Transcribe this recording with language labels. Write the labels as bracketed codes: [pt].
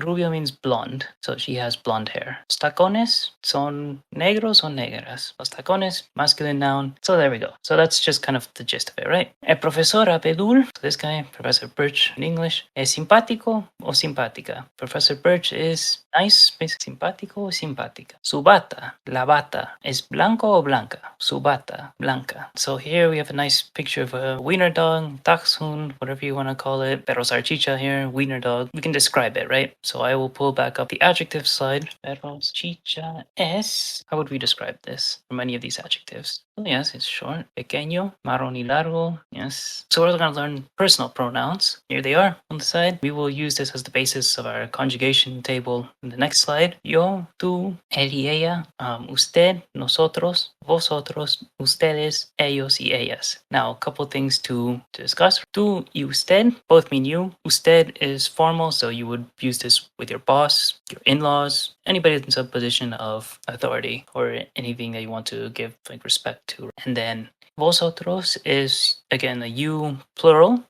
[en] Rubio means blonde, so she has blonde hair. [es] Los tacones son negros o negras. [en] Los tacones, masculine noun. So there we go. So that's just kind of the gist of it, right? El profesor Abedul, so this guy, Professor Birch in English, [es] es simpático o simpática. [en] Professor Birch is nice, [es] es simpático o simpática. Su bata, la bata, es blanco o blanca. Su bata, blanca. [en] So here we have a nice picture of a wiener dog, dachshund, whatever you want to call it. Perro salchicha here, wiener dog. We can describe it, right? So I will pull back up the adjective slide. [es] Perro salchicha es. [en] How would we describe this from any of these adjectives? Well, yes, it's short. [es] Pequeño, marrón y largo. [en] Yes. So we're going to learn personal pronouns. Here they are on the side. We will use this as the basis of our conjugation table in the next slide. [es] Yo, tú, él y ella, usted, nosotros, vosotros, ustedes, ellos y ellas. [en] Now, a couple things to discuss. Tú y usted both mean you. Usted is formal, so you would use this with your boss, your in-laws, anybody that's in a position of authority or anything that you want to give like respect to. And then vosotros is, again, a you plural.